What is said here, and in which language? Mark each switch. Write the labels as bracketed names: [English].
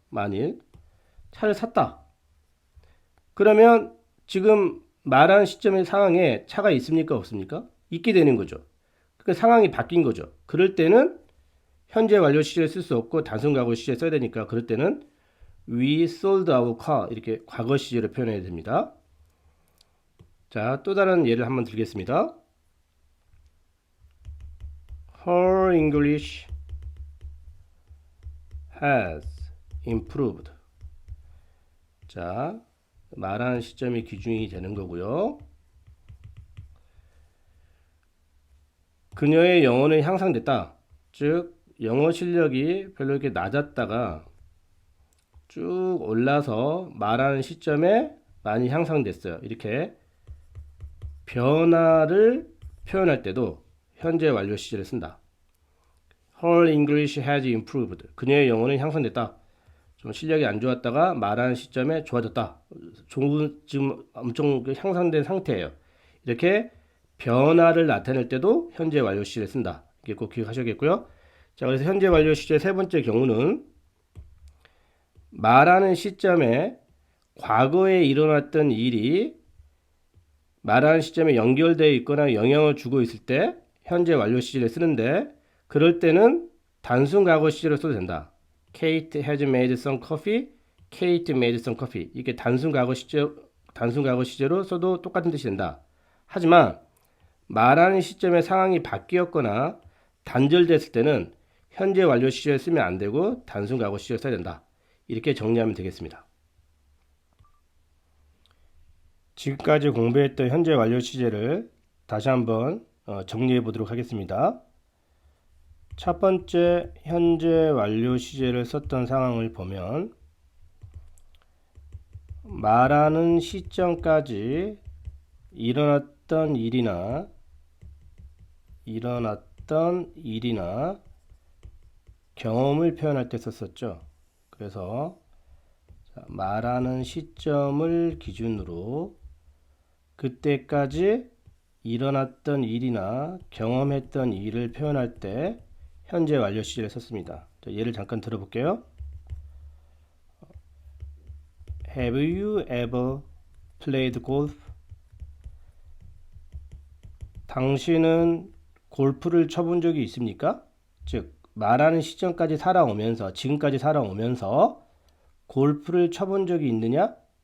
[Korean] 만일 차를 샀다. 그러면 지금 말하는 시점의 상황에 차가 있습니까? 없습니까? 있게 되는 거죠. 그 상황이 바뀐 거죠. 그럴 때는 현재 완료 시제를 쓸 수 없고 단순 과거 시제 써야 되니까 그럴 때는 [English] we sold our car [Korean] 이렇게 과거 시제로 표현해야 됩니다. 자, 또 다른 예를 한번 들겠습니다. [English] Her English has improved. [Korean] 자, 말하는 시점이 기준이 되는 거고요. 그녀의 영어는 향상됐다. 즉, 영어 실력이 별로 이렇게 낮았다가 쭉 올라서 말하는 시점에 많이 향상됐어요. 이렇게 변화를 표현할 때도 현재 완료 시제를 쓴다. [English] Her English has improved. [Korean] 그녀의 영어는 향상됐다. 좀 실력이 안 좋았다가 말하는 시점에 좋아졌다. 지금 엄청 향상된 상태예요. 이렇게 변화를 나타낼 때도 현재 완료 시제를 쓴다. 이게 꼭 기억하셔야겠고요. 자, 그래서 현재 완료 시제 세 번째 경우는 말하는 시점에 과거에 일어났던 일이 말하는 시점에 연결되어 있거나 영향을 주고 있을 때 현재 완료 시제를 쓰는데 그럴 때는 단순 과거 시제로 써도 된다. [English] Kate has made some coffee. Kate made some coffee. [Korean] 이게 단순 과거 시제로 써도 똑같은 뜻이 된다. 하지만 말하는 시점에 상황이 바뀌었거나 단절됐을 때는 현재 완료 시제를 쓰면 안 되고 단순 과거 시제를 써야 된다. 이렇게 정리하면 되겠습니다. 지금까지 공부했던 현재 완료 시제를 다시 한번 정리해 보도록 하겠습니다. 첫 번째 현재 완료 시제를 썼던 상황을 보면 말하는 시점까지 일어났던 일이나 경험을 표현할 때 썼었죠. 그래서 말하는 시점을 기준으로 그때까지 일어났던 일이나 경험했던 일을 표현할 때 현재 완료 시제를 썼습니다. 예를 잠깐 들어볼게요. [English] Have you ever played golf? [Korean] 당신은 골프를 쳐본 적이 있습니까? 즉, 말하는 시점까지 지금까지 살아오면서 골프를 쳐본 적이 있느냐?